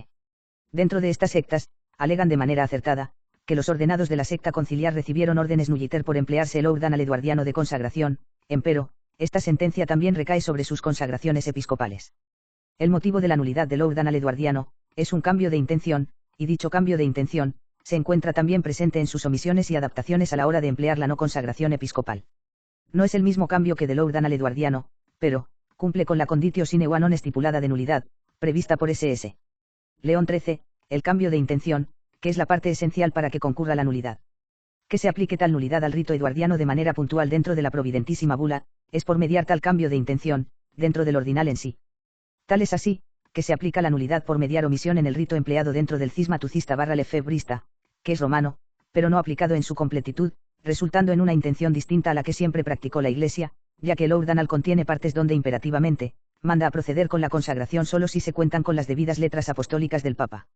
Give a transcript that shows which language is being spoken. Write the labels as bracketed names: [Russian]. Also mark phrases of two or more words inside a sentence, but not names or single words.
[Spanish] Dentro de estas sectas, alegan de manera acertada, que los ordenados de la secta conciliar recibieron órdenes nulliter por emplearse el ordinal eduardiano de consagración, empero, esta sentencia también recae sobre sus consagraciones episcopales. El motivo de la nulidad del ordinal eduardiano, es un cambio de intención, y dicho cambio de intención, se encuentra también presente en sus omisiones y adaptaciones a la hora de emplear la no consagración episcopal. No es el mismo cambio que del ordinal eduardiano, pero, cumple con la [Latin] conditio sine qua non [Spanish] estipulada de nulidad, prevista por ss. León XIII, el cambio de intención, que es la parte esencial para que concurra la nulidad. Que se aplique tal nulidad al rito eduardiano de manera puntual dentro de la providentísima bula, es por mediar tal cambio de intención, dentro del ordinal en sí. Tal es así, que se aplica la nulidad por mediar omisión en el rito empleado dentro del cisma tucista / lefebrista, que es romano, pero no aplicado en su completitud, resultando en una intención distinta a la que siempre practicó la Iglesia, ya que el ordinal contiene partes donde imperativamente, manda a proceder con la consagración solo si se cuentan con las debidas letras apostólicas del Papa.